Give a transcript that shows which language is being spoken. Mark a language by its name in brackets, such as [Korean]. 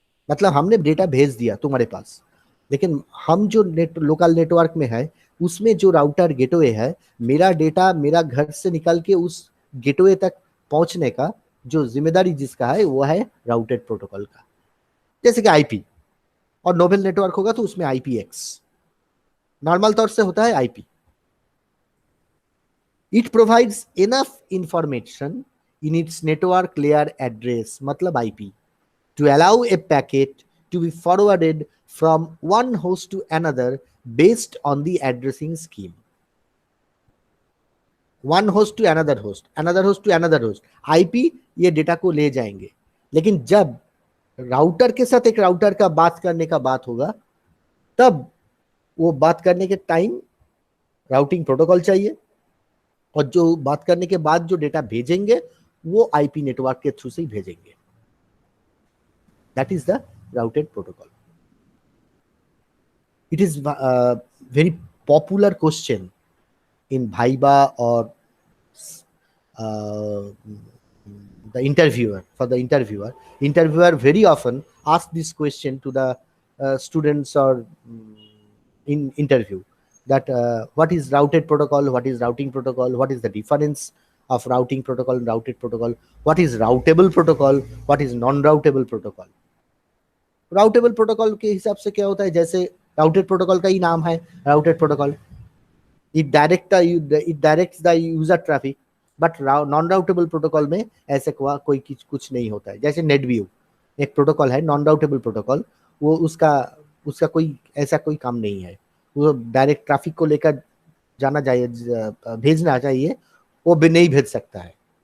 [Hindi] मतलब हमने डेटा भेज दिया तुम्हारे पास, लेकिन हम जो लोकल नेटवर्क में है उसमें जो राउटर गेटवे है, मेरा डेटा मेरा घर से निकल के उस गेटवे तक पहुंचने का जो जिम्मेदारी जिसका है वो है राउटेड प्रोटोकॉल का। जैसे कि आईपी, और नोबल नेटवर्क होगा तो उसमें IPX, नॉर्मल तौर से होता है IP. [English] it provides enough information in its network layer address, [Hindi] मतलब IP, [English] to allow a packet to be forwarded from one host to another based on the addressing scheme. One host to another host, another host to another host, IP [Hindi] ये data को ले जाएंगे। लेकिन जब router के साथ एक router का बात करने का बात होगा, तब वो बात करने के टाइम राउटिंग प्रोटोकॉल चाहिए, और जो बात करने के बाद जो डेटा भेजेंगे वो IP नेटवर्क के थ्रू से ही भेजेंगे। [English] That is the routed protocol. It is a very popular question in Viva or the interviewer. For the interviewer very often asks this question to the students or in interview, that what is routed protocol, what is routing protocol, what is the difference of routing protocol and routed protocol, what is routable protocol, what is non-routable protocol. [Hindi] Routable protocol के हिसाब से क्या होता है, जैसे routed protocol का ही नाम है routed protocol, [English] it directs the user traffic, [Hindi] but non routable protocol में ऐसे कोई कुछ नहीं होता है। जैसे नेटव्यू एक प्रोटोकॉल है, नॉन राउटेबल प्रोटोकॉल, वो उसका कोई ऐसा कोई काम नहीं है, वो डायरेक्ट ट्रैफिक को लेकर जाना चाहिए, भेजना चाहिए, वो भी नहीं भेज सकता है।